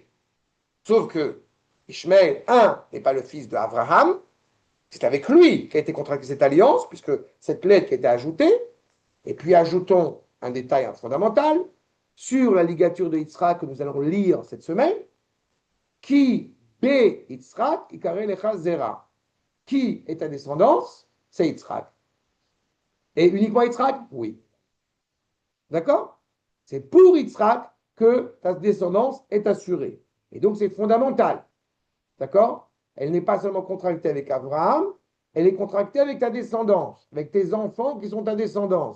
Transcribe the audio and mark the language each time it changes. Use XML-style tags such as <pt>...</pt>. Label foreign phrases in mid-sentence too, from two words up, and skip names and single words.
<fr>Sauf que Ishmaël, un, n'est pas le fils d'Abraham, c'est avec lui qu'a été contractée cette alliance, puisque cette lettre a été ajoutée, et puis ajoutons un détail fondamental sur la ligature de Yitzhak que nous allons lire cette semaine, qui</fr> <he>ביצחק יקרא לך זרע.</he> <fr>Qui est ta descendance? C'est Yitzhak. Et uniquement Yitzhak? Oui. D'accord? C'est pour Yitzhak que ta descendance est assurée. Et donc c'est fondamental. D'accord? Elle n'est pas seulement contractée avec Abraham, elle est contractée avec ta descendance, avec tes enfants qui sont ta descendance.</fr>